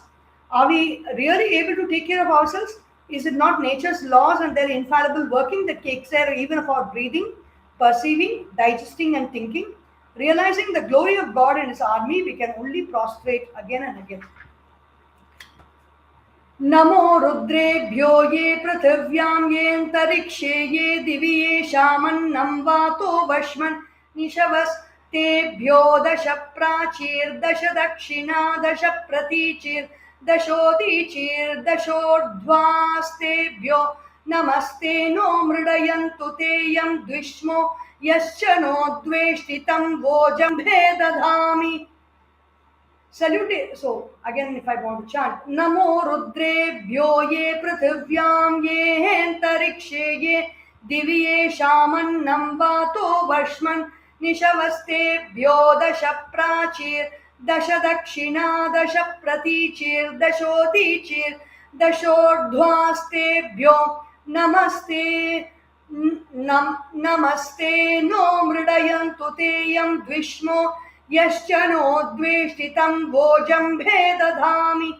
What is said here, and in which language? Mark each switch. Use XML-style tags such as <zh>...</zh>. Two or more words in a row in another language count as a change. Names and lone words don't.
<en>Are we really able to take care of ourselves? Is it not nature's laws and their infallible working that takes care even of our breathing, perceiving, digesting and thinking? Realizing the glory of God and his army, we can only prostrate again and again.</en> <sa>नमो रुद्रेभ्यो ये पृथिव्यां ये अन्तरिक्षे ये दिवि ये शमन्नं वातो वश्मन् निषवस् तेभ्यो दश प्राचीर् दश दक्षिणा दश प्रतीचीर् दशोदीचीर् दशोर्ध्वास्तेभ्यो नमस्ते नो मृडयन्तु तेयं द्विष्मो यश्च नो द्वेष्टि तं वो जम्भे दधामि.</sa> <en>Salute. So again, if I want to chant,</en> <sa>नमो रुद्रेभ्यो ये पृथिव्यां ये अन्तरिक्षे ये दिवि ये शमन्नं वातो वश्मन् निषवस्तेभ्यो दश प्राचीर् दश दक्षिणा दश प्रतीचीर् दशोदीचीर् दशोर्ध्वास्तेभ्यो नमस्ते नमस्ते नो मृडयन्तु तेयं द्विष्मो यश्च नो द्वेष्टि तं वो जम्भे दधामि.</sa>